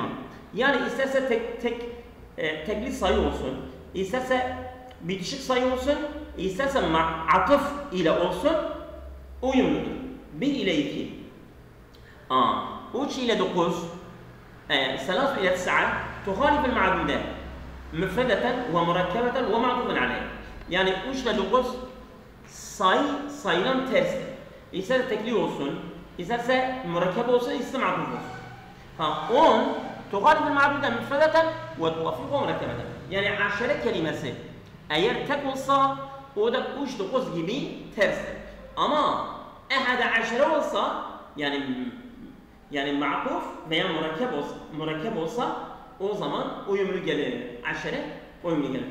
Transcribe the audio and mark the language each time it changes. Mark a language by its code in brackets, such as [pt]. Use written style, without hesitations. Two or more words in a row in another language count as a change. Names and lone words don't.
[tr] Yani isterse tekli sayı olsun, isterse bitişik sayı olsun, isterse atıf ile olsun uyumludur. 1 ile 2. 3 ile 9 3 ile 9 [ar] تخالف المعدودات مفردة ومركبة ومعطوفا عليه. [tr] Yani 3 ile 9 sayılan tersi. İsterse tekli olsun, isterse mürekkep olsun, isterse ma'tuf olsun. [ar] 10 تخالف المعدودة مفردة وتوافقه مركبة. [tr] Yani aşere kelimesi eğer tek olsa o da 3 9 gibi terstir. Ama ehade aşere olsa yani ma'tuf veya mürekkep olsa o zaman uyumlu gelir. Aşere uyumlu gelir.